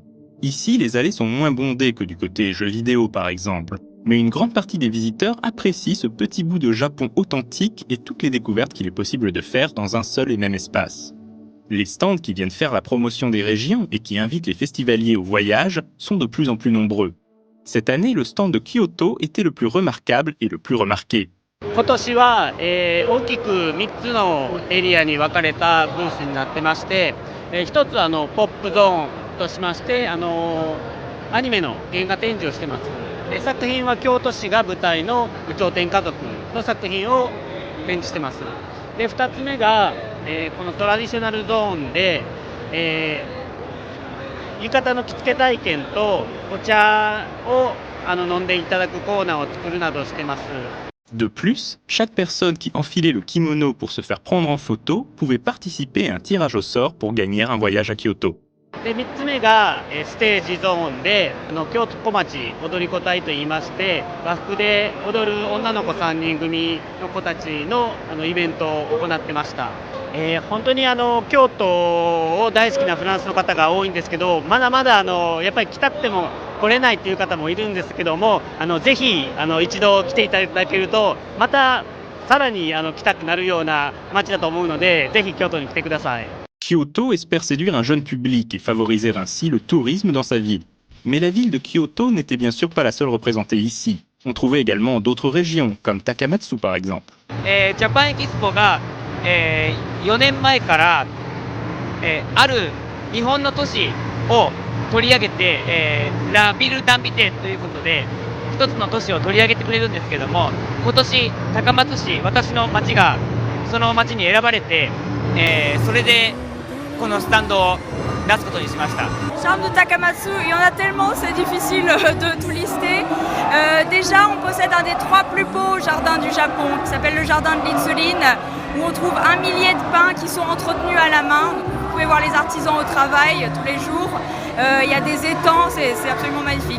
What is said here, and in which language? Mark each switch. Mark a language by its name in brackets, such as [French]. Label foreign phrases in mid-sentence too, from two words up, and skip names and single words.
[French] Ici, les allées sont moins bondées que du côté jeux vidéo par exemple, mais une grande partie des visiteurs apprécient ce petit bout de Japon authentique et toutes les découvertes qu'il est possible de faire dans un seul et même espace. Les stands qui viennent faire la promotion des régions et qui invitent les festivaliers au voyage sont de plus en plus nombreux. Cette année, le stand de Kyoto était le plus remarquable et le plus remarqué. [Japanese] 今年は、大きく3つのエリアに分かれたブースになってまして、1つはポップゾーンとしまして、アニメの原画展示をしてます。で作品は京都市が舞台の有頂天家族の作品を展示してます。で2つ目が、このトラディショナルゾーンで、浴衣の着付け体験とお茶を飲んでいただくコーナーを作るなどしてます。 [French] De plus, chaque personne qui enfilait le kimono pour se faire prendre en photo pouvait participer à un tirage au sort pour gagner un voyage à Kyoto. [Japanese] で3つ目がステージゾーンで京都小町踊り子隊といいまして和服で踊る女の子3人組の子たちのイベントを行ってました。本当に京都を大好きなフランスの方が多いんですけど、まだまだやっぱり来たくても来れないっていう方もいるんですけども、ぜひ一度来ていただけるとまたさらに来たくなるような街だと思うので、ぜひ京都に来てください。 [French] Kyoto espère séduire un jeune public et favoriser ainsi le tourisme dans sa ville. Mais la ville de Kyoto n'était bien sûr pas la seule représentée ici. On trouvait également d'autres régions, comme Takamatsu par exemple. [Japanese] ジャパンエキスポが、4年前から、ある日本の都市を取り上げて、 [French] la ville invitée [Japanese] ということで一つの都市を取り上げてくれるんですけども、今年高松市、私の町がその町に選ばれて、それでこのスタンドを出すことにしました。 [French] Charme de Takamatsu, il y en a tellement, c'est difficile de tout lister. Déjà, on possède un des 3 plus beaux jardins du Japon, qui s'appelle le jardin de l'insuline, où on trouve 1 millier de pins qui sont entretenus à la main. Vous pouvez voir les artisans au travail tous les jours. Il y a des étangs, c'est absolument magnifique.